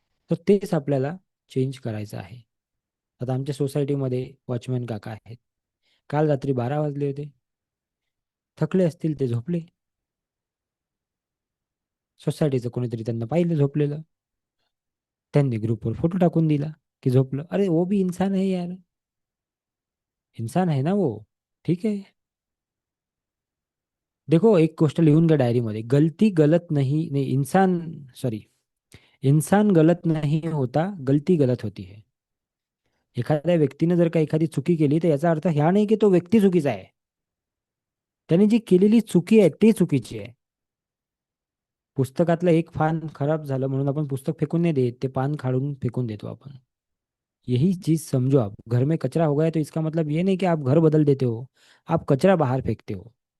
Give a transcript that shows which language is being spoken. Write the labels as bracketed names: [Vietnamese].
[Marathi] तर तेच आपल्याला चेंज करायचं आहे. आता आमच्या सोसायटीमध्ये वॉचमॅन काका आहेत. काल रात्री 12 वाजले होते. थकले असतील, ते झोपले. सोसायटीचं कोणीतरी त्यांना पाहिलं झोपलेलं. त्यांनी ग्रुपवर फोटो टाकून दिला की झोपलं. [Hindi] अरे वो भी इंसान है यार, इंसान है ना वो. [Marathi] ठीक आहे. [Hindi] देखो, [Marathi] एक गोष्ट लिहून घ्या डायरीमध्ये, [Hindi] गलती गलत नहीं नहीं, इंसान, सॉरी, इंसान गलत नहीं होता, गलती गलत होती है. [Marathi] एखाद्या व्यक्तीने जर का एखादी चुकी केली, तर याचा अर्थ ह्या नाही की तो व्यक्ती चुकीचा आहे. त्याने जी केलेली चुकी आहे ती चुकीची आहे. पुस्तकातलं एक पान खराब झालं म्हणून आपण पुस्तक फेकून नाही देत, ते पान काढून फेकून देतो आपण. [Hindi] यही चीज समझो आप. घर में कचरा हो गया तो इसका मतलब ये नहीं कि आप घर बदल देते हो, आप कचरा बाहर फेंकते हो.